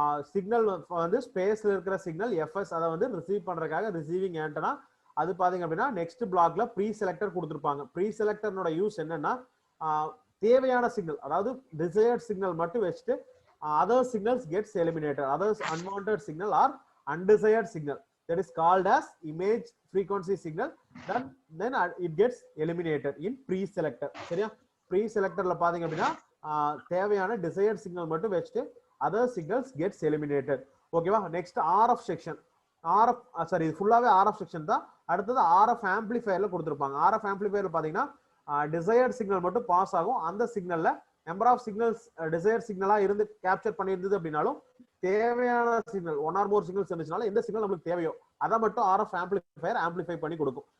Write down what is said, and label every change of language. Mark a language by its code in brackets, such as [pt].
[ta] Signal வந்து ஸ்பேஸ்ல இருக்கிற சிக்னல் FS, அதை வந்து ரிசீவ் பண்றதுக்காக ரிசீவிங் ஆண்டனா. அது பாத்தீங்க அப்படின்னா நெக்ஸ்ட் பிளாக்ல ப்ரீ செலக்டர் கொடுத்துருப்பாங்க. ப்ரீ செலக்டர்னோட யூஸ் என்னன்னா தேவையான சிக்னல், அதாவது டிசையர்ட் சிக்னல் மட்டும் வச்சுட்டு [en] Other signals gets eliminated. Others unwanted signal or undesired signal, that is called as image frequency signal, then it gets eliminated in pre-selector. சரியா? [ta] pre-selectorல பாத்தீங்க அப்படின்னா தேவையான desired signal மட்டும் வச்சுட்டு [en] other signals gets eliminated. [ta] ஓகேவா? Next RF section. RF sorry, இது ஃபுல்லாவே RF section தான். அடுத்தது RF ஆம்பிளிஃபையர்ல கொடுத்திருப்பாங்க. RF ஆம்பிளிஃபையர்ல பாத்தீங்கன்னா desired signal மட்டும் பாஸ் ஆகும். அந்த சிக்னல்ல நம்பர் ஆஃப் சிக்னல்ஸ் desired சிக்னலா இருந்து கேப்சர் பண்ணியிருந்தது அப்படின்னாலும் தேவையான சிக்னல் 1 or more சிக்னல்ஸ் இருந்துச்சுனால எந்த சிக்னல் நமக்கு தேவையோ அதை மட்டும் RF ஆம்பிளிஃபையர் ஆம்பிளிஃபை பண்ணி கொடுக்கும்.